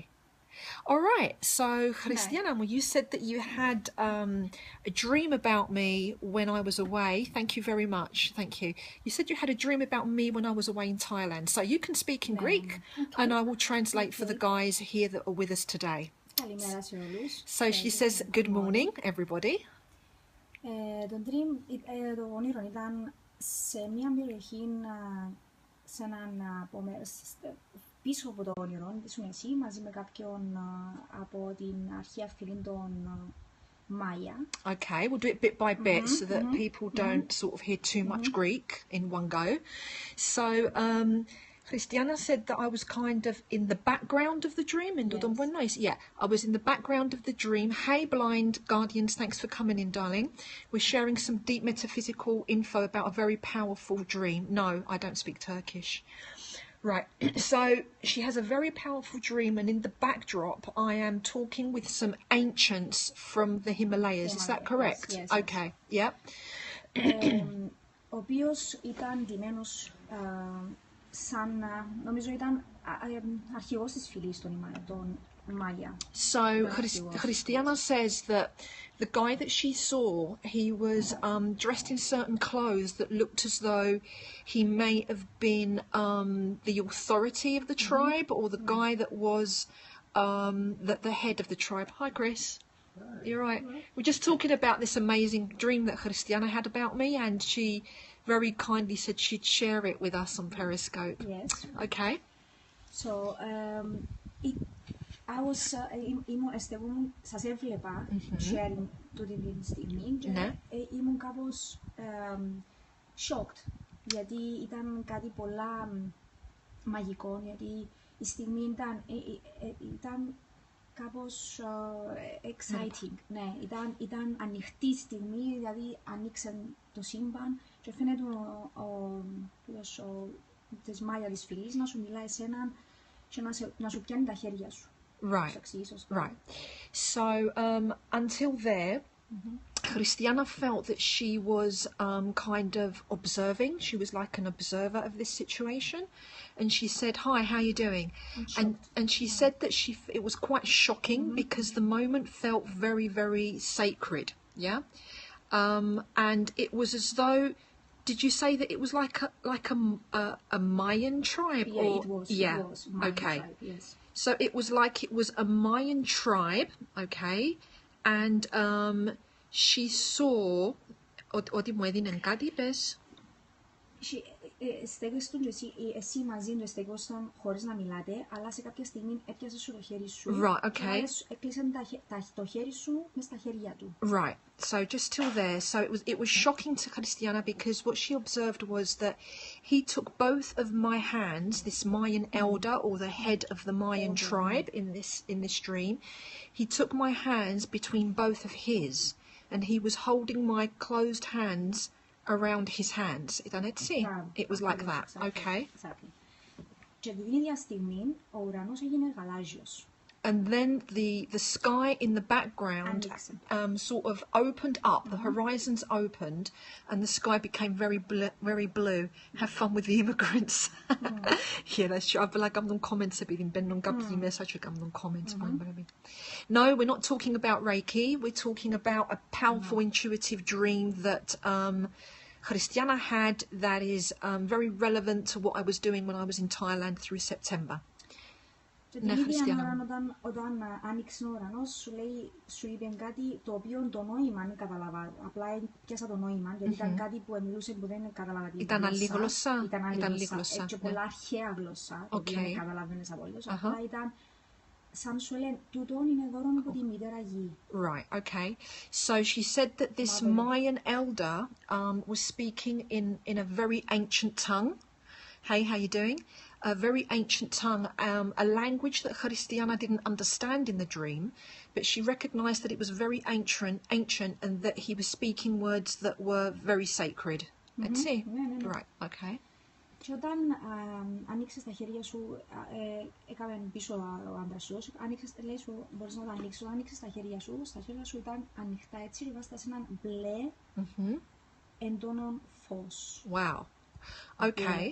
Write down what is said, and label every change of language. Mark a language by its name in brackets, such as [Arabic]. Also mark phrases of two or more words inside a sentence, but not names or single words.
[English] All right, so Cristiana, well, you said that you had a dream about me when I was away. Thank you very much. Thank you. You said you had a dream about me when I was away in Thailand. So you can speak in Greek, and I will translate for the guys here that are with us today. So she says, good morning, everybody. [Greek] Το όνειρο ήταν σε μια περιοχή, σε έναν πίσω από το όνειρο, ήσουν εσύ μαζί με κάποιον από την αρχαία φυλή των Maya. [English] Okay, we'll do it bit by bit so that people don't sort of hear too much Greek in one go. So Cristiana said that I was kind of in the background of the dream. Yes. Yeah, I was in the background of the dream. Hey, blind guardians, thanks for coming in, darling. We're sharing some deep metaphysical info about a very powerful dream. No, I don't speak Turkish. Right, so she has a very powerful dream, and in the backdrop I am talking with some ancients from the Himalayas. Is that correct? Yes. Okay, yep. [Greek] Ο οποίος ήταν ντυμένος σαν, νομίζω ήταν αρχηγός της φυλής των Maya. [English] So Cristiana says that the guy that she saw, he was dressed in certain clothes that looked as though he may have been the authority of the tribe, or the guy that was the head of the tribe. Hi, Chris. You're right. We're just talking about this amazing dream that Cristiana had about me, and she very kindly said she'd share it with us on Periscope. Yes. Okay. So, [Greek] σας έβλεπα sharing τούτη την στιγμή και ήμουν κάπως shocked, γιατί ήταν κάτι πολλά μαγικό, γιατί η στιγμή ήταν κάπως exciting. Ναι, ήταν ανοιχτή στιγμή, δηλαδή ανοίξε το σύμπαν και φαίνεται της Μάγια της φυλής να σου μιλάει εσέναν και να σου πιάνει τα χέρια σου. [English] Right. So until there, Cristiana felt that she was kind of observing. She was like an observer of this situation, and she said, "Hi, how are you doing?" And she said that it was quite shocking because the moment felt very, very sacred. Yeah, and it was as though did you say that it was like a Mayan tribe? Yeah, or it was. yeah, It was Mayan okay. tribe, yes. So it was like it was a Mayan tribe, okay, and she saw. [Greek] Ότι μου έδινε κάτι, πες. Στέκεσαι και εσύ μαζί του στέκεσαι χωρίς να μιλάτε, αλλά σε κάποια στιγμή έπιασε σου το χέρι σου. [English] Right, okay. [Greek] Έκλεισε το χέρι σου μες στα χέρια του. [English] Right, so just till there. So it was shocking to Cristiana because what she observed was that he took both of my hands, this Mayan elder or the head of the Mayan tribe in this dream. He took my hands between both of his, and he was holding my closed hands around his hands. It was like that. Okay. Exactly. [Greek] Και την ίδια στιγμή ο ουρανός έγινε γαλάζιος. [English] And then the sky in the background sort of opened up, the horizons opened, and the sky became very blue. Have fun with the immigrants. Yeah, that's true. I feel like I'm not comments [Greek] επειδή μπαίνουν κάποιοι μέσα και κάνουν comments. [English] No, we're not talking about Reiki. We're talking about a powerful intuitive dream that Cristiana had that is very relevant to what I was doing when I was in Thailand through September. [Greek] Και την ίδια ώρα όταν άνοιξε ο ουρανός σου είπε κάτι το οποίο το νόημα δεν καταλαβα. Απλά πιάσα το νόημα, γιατί ήταν κάτι που μιλούσε που δεν καταλαβα τη Ήταν άλλη γλώσσα. Ήταν άλλη γλώσσα. Και πολλά αρχαία γλώσσα, το οποίο δεν καταλαβαίνεις απολύτως. Απλά ήταν σαν σου λένε, τούτον είναι δώρο από τη μητέρα γη. [English] Right, okay. So she said that this Mayan elder was speaking in a very ancient tongue. Hey, how you doing? A very ancient tongue, a language that Cristiana didn't understand in the dream, but she recognized that it was very ancient and that he was speaking words that were very sacred. Right, okay. [Greek] Και όταν ανοίξεις τα χέρια σου, έκαμε πίσω ο άντρας σου, λέει σου, μπορείς να τα ανοίξεις, όταν ανοίξεις τα χέρια σου ήταν ανοιχτά έτσι και βάζετε σε έναν μπλε έντονο φως. [English] Wow. Okay.